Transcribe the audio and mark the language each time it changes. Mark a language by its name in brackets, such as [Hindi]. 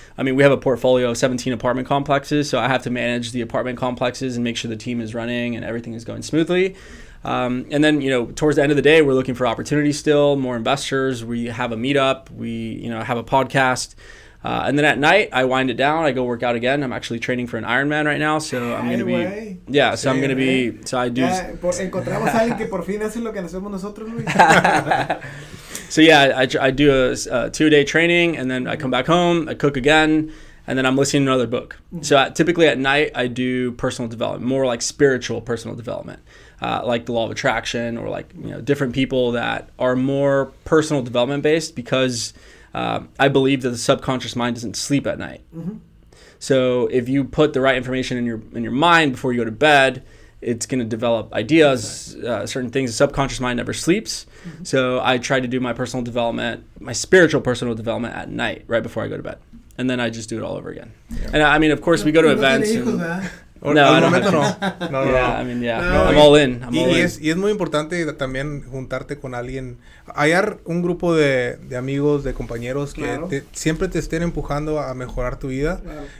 [English] I mean, we have a portfolio of 17 apartment complexes, so I have to manage the apartment complexes and make sure the team is running and everything is going smoothly. And then, towards the end of the day, we're looking for opportunities still, more investors. We have a meetup. We, have a podcast. And then at night, I wind it down. I go work out again. I'm actually training for an Ironman right now, so I'm going to be... Yeah, so I'm going to be... So I do... [Spanish] Encontramos a alguien que por fin hace lo que hacemos nosotros, Luis. [English] So yeah, I do a 2-day training, and then I come back home, I cook again, and then I'm listening to another book. So typically at night, I do personal development, more like spiritual personal development, like the law of attraction, or like, different people that are more personal development based, because... I believe that the subconscious mind doesn't sleep at night. So if you put the right information in your mind before you go to bed, it's going to develop ideas, certain things. The subconscious mind never sleeps. So I try to do my personal development, my spiritual personal development at night, right before I go to bed. And then I just do it all over again. And I mean, of course, we go to events. No, I don't have [Spanish] no. [English] Yeah, I mean, I'm all in. [Spanish] Y es muy importante también juntarte con alguien, hallar un grupo de amigos, de compañeros que siempre te estén empujando a mejorar tu vida. Claro.